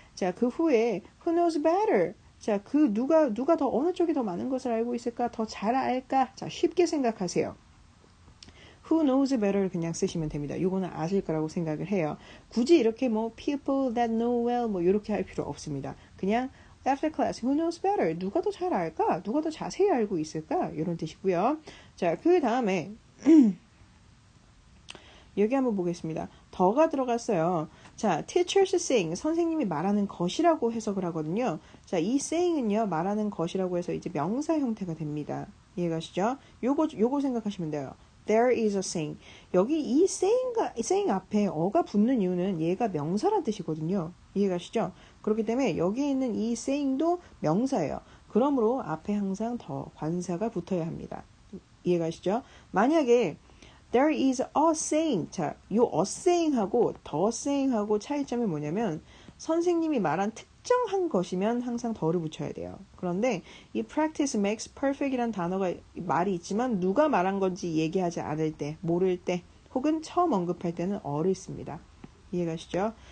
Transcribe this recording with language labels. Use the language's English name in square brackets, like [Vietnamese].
[Korean] 자, 그 후에 [English] who knows better. [Korean] 자, 그 누가 더 어느 쪽이 더 많은 것을 알고 있을까? 더 잘 알까? 자, 쉽게 생각하세요. [English] Who knows better [Korean] 를 그냥 쓰시면 됩니다. 이거는 아실 거라고 생각을 해요. 굳이 이렇게 뭐 [English] people that know well [Korean] 뭐 이렇게 할 필요 없습니다. 그냥 [English] after class, who knows better? [Korean] 누가 더 잘 알까? 누가 더 자세히 알고 있을까? 이런 뜻이고요. 자, 그 다음에 여기 한번 보겠습니다. 더가 들어갔어요. 자, [English] teachers saying, [Korean] 선생님이 말하는 것이라고 해석을 하거든요. 자, 이 saying은요, 말하는 것이라고 해서 이제 명사 형태가 됩니다. 이해가시죠? 요거 생각하시면 돼요. [English] There is a saying. [Korean] 여기 이 saying 앞에 어가 붙는 이유는 얘가 명사란 뜻이거든요. 이해가시죠? 그렇기 때문에 여기 있는 이 saying도 명사예요. 그러므로 앞에 항상 더 관사가 붙어야 합니다. 이해가시죠? 만약에 [English] there is a saying. [Korean] 자, 요 [English] a saying [Korean] 하고 [English] the saying [Korean] 하고 차이점이 뭐냐면 선생님이 말한 특정한 것이면 항상 더를 붙여야 돼요. 그런데 이 [English] practice makes perfect [Korean] 이란 단어가 말이 있지만 누가 말한 건지 얘기하지 않을 때, 모를 때, 혹은 처음 언급할 때는 어를 씁니다. 이해가시죠?